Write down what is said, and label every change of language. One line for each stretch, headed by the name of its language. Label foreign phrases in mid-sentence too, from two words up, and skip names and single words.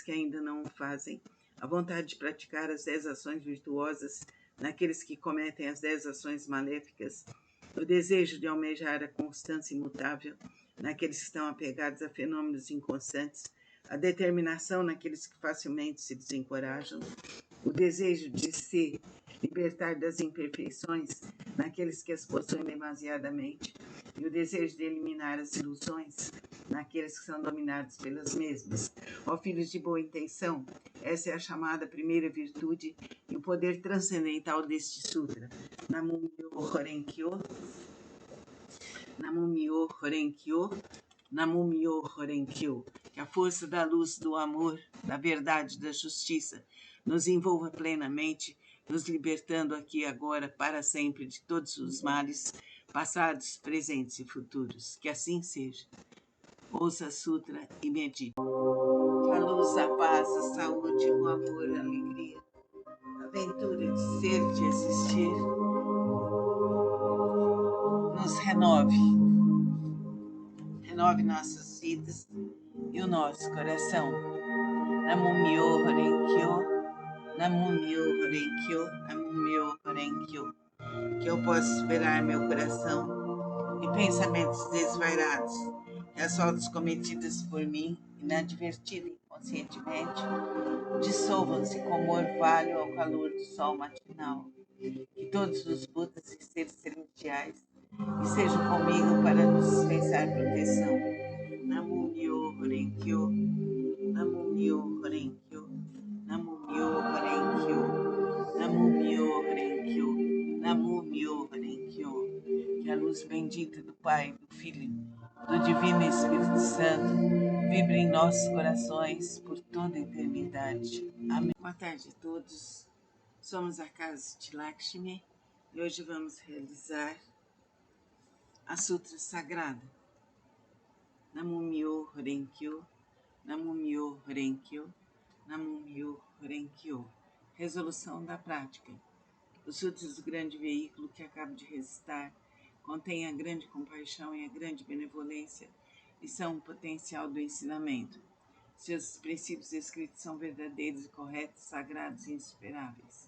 Portuguese: que ainda não o fazem, a vontade de praticar as 10 ações virtuosas, naqueles que cometem as 10 ações maléficas, o desejo de almejar a constância imutável, naqueles que estão apegados a fenômenos inconstantes, a determinação naqueles que facilmente se desencorajam, o desejo de se libertar das imperfeições naqueles que as possuem demasiadamente, e o desejo de eliminar as ilusões naqueles que são dominados pelas mesmas. Ó filhos de boa intenção, essa é a chamada primeira virtude e o poder transcendental deste sutra.
Japanese: 南無妙法蓮華経、南無妙法蓮華経、南無妙法蓮華経.
Portuguese: Que a força da luz, do amor, da verdade, da justiça nos envolva plenamente, nos libertando aqui e agora, para sempre, de todos os males, passados, presentes e futuros. Que assim seja. Ouça a Sutra e medite. Que a luz, a paz, a saúde, o amor, a alegria, a aventura de ser, de existir, nos renove. Renove nossas vidas e o nosso coração.
Japanese: 南無妙法蓮華経、南無妙法蓮華経、南無妙法蓮華経.
Portuguese: Que eu possa esperar meu coração e pensamentos desvairados, que as faltas cometidas por mim, inadvertida e inconscientemente, dissolvam-se como orvalho ao calor do sol matinal. Que todos os Budas e seres celestiais estejam comigo para nos dispensar proteção.
Japanese: 南無妙法蓮華経、南無妙法蓮華経、南無妙法蓮華経、南無妙法蓮華経、南無妙法蓮華経.
Portuguese: Que a luz luz bendita do Pai, do Filho, do Divino Espírito Santo, vibre em nossos corações por toda a eternidade. Amém. Boa tarde a todos. Somos a Casa de Lakshmi e hoje vamos realizar a Sutra Sagrada.
Japanese: 南無妙蓮経、南無妙蓮経、南無妙蓮経.
Portuguese: Resolução da prática. Os sutras do grande veículo que acabo de recitar contêm a grande compaixão e a grande benevolência e são o potencial do ensinamento. Seus princípios escritos são verdadeiros e corretos, sagrados e insuperáveis.